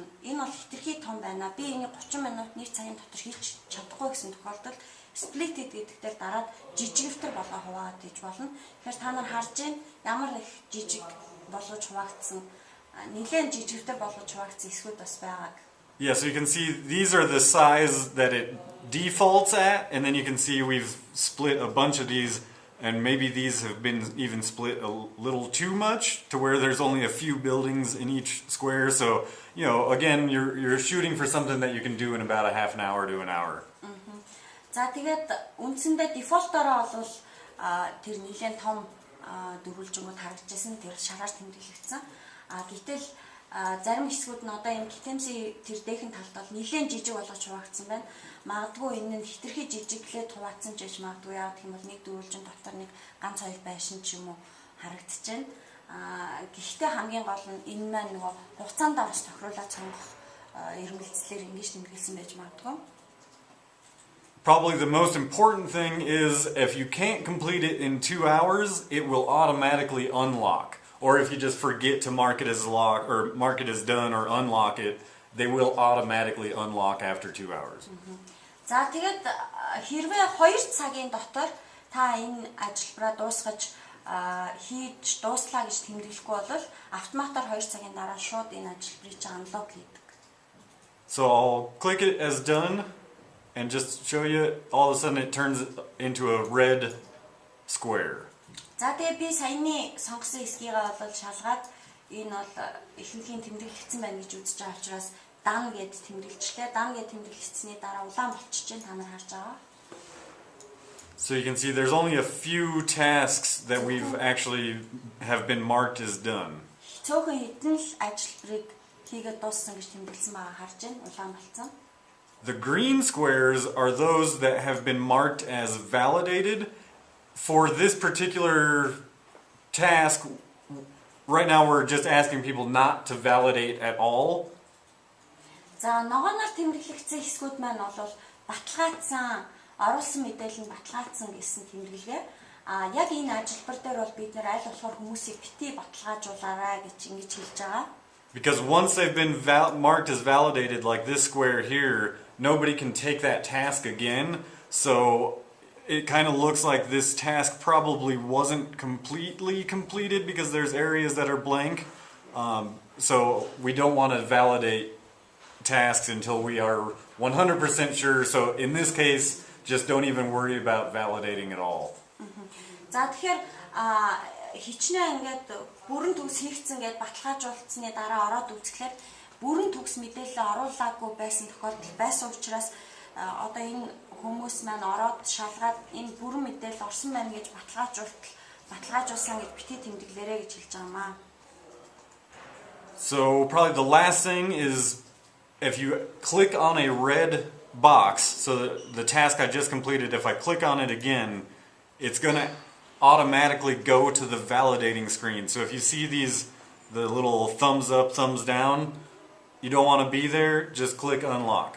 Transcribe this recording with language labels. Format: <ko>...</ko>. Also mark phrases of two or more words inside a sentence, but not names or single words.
<mn>Энэ бол хэтэрхий том байна. Би энийг 30 минут нэг цагийн дотор хийж чадахгүй гэсэн тохиолдолд сплит гэдэгтэр дараад жижигвтер болгоо хуваагаад хийж болно. Тэгэхээр та нар харж байна ямар их жижиг болгож хуваагдсан нэлээд жижигвтер болгож хуваагдсан эсгүүд бас байгааг.</mn> <en>Yeah, so you can see these are the size that it defaults at, and then you can see we've split a bunch of these, and maybe these have been even split a little too much to where there's only a few buildings in each square. So, again, you're shooting for something that you can do in about a half an hour to an hour.</en> <mn>За тэгээд үндсэндээ дефолтороо бол тэр нэлээд том дөрвөлжингүүд харагдчихсан тэр шараар тэмдэглэгдсэн. Гэтэл зарим хэсгүүд нь одоо энэ гитэмсийн тэр дээхэн талд бол нэлээд жижиг болгож хуваагдсан байна. Магадгүй энэ нь хэтэрхий жижиглээд хуваагдсан ч гэж магадгүй яа гэх юм бол нэг дөрвөлжин дотор нэг ганц хоёр байшин ч юм уу харагдчихэв. Гэхдээ хамгийн гол нь энэ маань нөгөө хугацаанд бас тохируулаад сонгох эрмэлзлэр ингэж тэмдэглэсэн байж магадгүй.</mn> <en>Probably the most important thing is if you can't complete it in 2 hours, it will automatically unlock. Or if you just forget to mark it as locked or mark it as done or unlock it, they will automatically unlock after 2 hours.</en> <mn>За тэгээд хэрвээ 2 цагийн дотор та энэ ажилбараа дуусгаж хийж дууслаа гэж тэмдэглэхгүй бол автоматар 2 цагийн дараа шууд энэ ажилбарыг unlock хийдэг.</mn> <en>So I'll click it as done and just show you, all of a sudden it turns into a red square.</en> <mn>За тэгээ би саяны сонгосон хэсгийгээ бол шалгаад энэ бол ихэнхийн тэмдэглэгдсэн байна гэж үзэж байгаа учраас дан гэд тэмдэглэжлээ. Дан гэд тэмдэглэгдсэний дараа улаан болчихж байна, та нар харж байгаа.</mn> <en>So you can see there's only a few tasks that we've actually have been marked as done.</en> <mn>Цөөхөн хэдэн л ажилбарыг хийгээд дууссан гэж тэмдэглэсэн байгаа харж байна, улаан болцсон.</mn> <en>The green squares are those that have been marked as validated. For this particular task, right now we're just asking people not to validate at all.</en> <mn>За ногооноор тэмдэглэгдсэн хэсгүүд маань бол баталгаажсан, оруулсан мэдээлэл нь баталгаажсан гэсэн тэмдэглэгээ. Яг энэ ажилбар дээр бол бид нэр аль болохоор хүмүүсийг бити баталгаажуулаарай гэж ингэж хэлж байгаа.</mn> <en>Because once they've been marked as validated, like this square here, nobody can take that task again. So it kind of looks like this task probably wasn't completely completed because there's areas that are blank. So we don't want to validate tasks until we are 100% sure. So in this case, just don't even worry about validating at all.</en> <mn>За тэгэхээр хичнээн ингээд бүрэн төгс хийгдсэн гэдээ баталгаажуулсны дараа ороод үзэхлээр бүрэн төгс мэдээлэл оруулаагүй байсан тохиолдол байсан учраас одоо энэ хүмүүс маань ороод шалгаад энэ бүрэн мэдээлэл орсон байна гэж баталгаажуулсан гэж бити тэмдэглээрэй гэж хэлж байгаамаа.</mn> <en>So probably the last thing is if you click on a red box, so the task I just completed, if I click on it again, it's going to automatically go to the validating screen. So if you see the little thumbs up, thumbs down, you don't want to be there, just click unlock.</en>